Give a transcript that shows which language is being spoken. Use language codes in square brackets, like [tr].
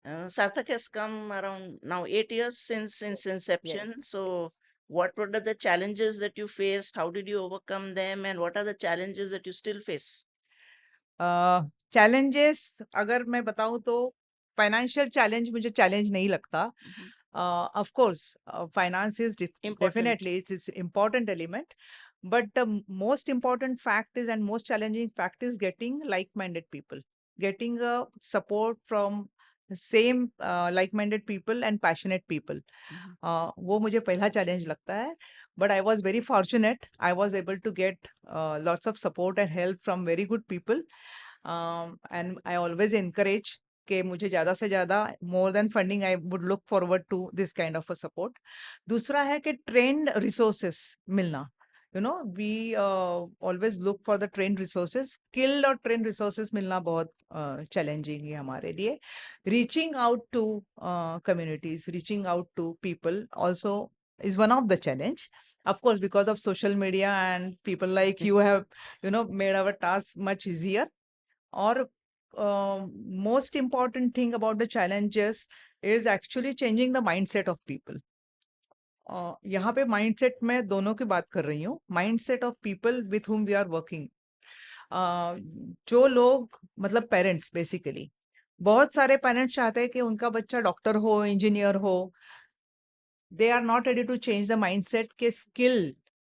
[en] Sarthak has come around now 8 years since its inception. Yes. So, what were the challenges that you faced? How did you overcome them? And what are the challenges that you still face? [hi] Challenges अगर मैं बताऊं तो financial challenge मुझे challenge नहीं लगता. [en] Of course, finance is Important. definitely it's important element, but the most important fact is and most challenging fact is getting like-minded people, getting a support from same like-minded people and passionate people. [hi] वो मुझे पहला challenge लगता है. [en] But I was very fortunate. I was able to get lots of support and help from very good people. And I always encourage [hi] कि मुझे ज़्यादा से ज़्यादा [en] more than funding, I would look forward to this kind of a support. [hi] दूसरा है कि trained resources मिलना. [en] You know, we always look for the trained resources. [hi] Skilled और trained resources मिलना बहुत challenging है हमारे लिए. [en] Reaching out to communities, reaching out to people also is one of the challenge. Of course, because of social media and people like you have, made our task much easier. Or most important thing about the challenges is actually changing the mindset of people. [hi] यहाँ पे mindset में दोनों की बात कर रही हूँ. [en] Mindset of people with whom we are working. [hi] जो लोग मतलब पेरेंट्स बेसिकली, बहुत सारे पेरेंट्स चाहते हैं कि उनका बच्चा डॉक्टर हो, इंजीनियर हो. [en] They are not ready to change the mindset के skill.